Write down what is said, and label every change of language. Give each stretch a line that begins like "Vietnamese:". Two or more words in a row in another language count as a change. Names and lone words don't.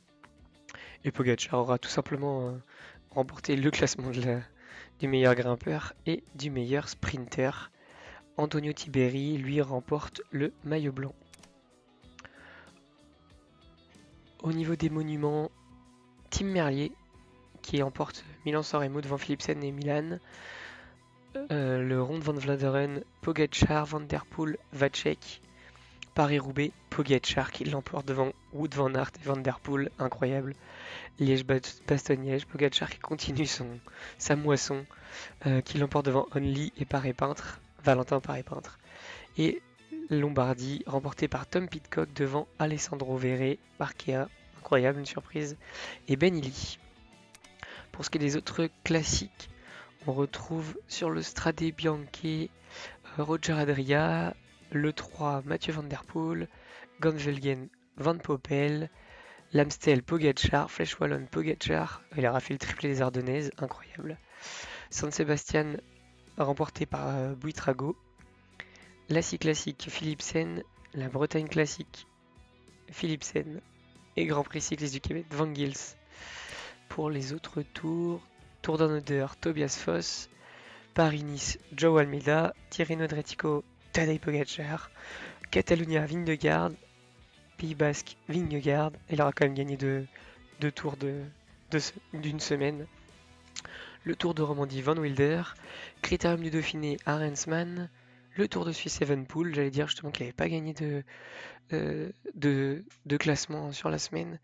French: Et Pogacar aura tout simplement remporté le classement du meilleur grimpeur et du meilleur sprinter. Antonio Tiberi, lui, remporte le maillot blanc. Au niveau des monuments, Tim Merlier qui emporte Milan-San Remo devant Philipsen et Milan. Le Ronde van Vlaanderen, Pogacar, Van der Poel, Vacek. Paris-Roubaix, Pogacar qui l'emporte devant Wout van Aert et Van der Poel, incroyable. Liège-Bastogne-Liège, Pogacar qui continue sa moisson, qui l'emporte devant Only et Paré-Peintre, Valentin Paré-Peintre. Et Lombardie, remporté par Tom Pidcock devant Alessandro Vere, Arkea, incroyable, une surprise, et Ben Illy. Pour ce qui est des autres classiques, on retrouve sur le Strade Bianche Roger Adria, le 3 Mathieu Van Der Poel, Gans-Velgen Van Poppel, l'Amstel Pogacar, Flèche Wallonne Pogacar, il aura fait le triplé des Ardennaises, incroyable. San Sebastian remporté par Buitrago, la Classique Philipsen, la Bretagne Classique Philipsen et Grand Prix cycliste du Québec Van Gils. Pour les autres tours, Tour d'En Odeur Tobias Foss, Paris-Nice Joe Almeida, Tirreno Adriatico Tadej Pogacar, Catalunya Vingegaard, Pays Basque Vingegaard, il aura quand même gagné deux tours d'une semaine. Le Tour de Romandie Van Wilder, Critérium du Dauphiné Arensman, le Tour de Suisse Evenepoel, j'allais dire justement qu'il n'avait pas gagné de classement sur la semaine.